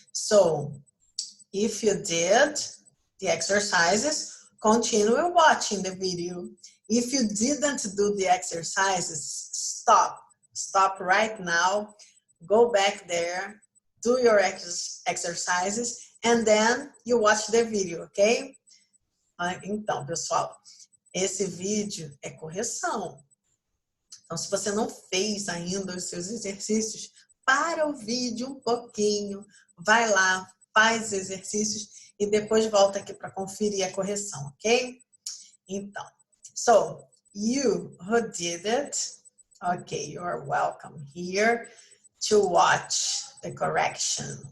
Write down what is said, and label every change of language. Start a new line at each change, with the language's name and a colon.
English: So, if you did the exercises, continue watching the video. If you didn't do the exercises, stop. Stop right now. Go back there, do your exercises, and then you watch the video, ok?
Portuguese: Então, pessoal, esse vídeo é correção. Então, se você não fez ainda os seus exercícios, para o vídeo um pouquinho, vai lá, faz os exercícios e depois volta aqui para conferir a correção, ok?
English: Então, so, you who did it, okay, you are welcome here to watch the correction.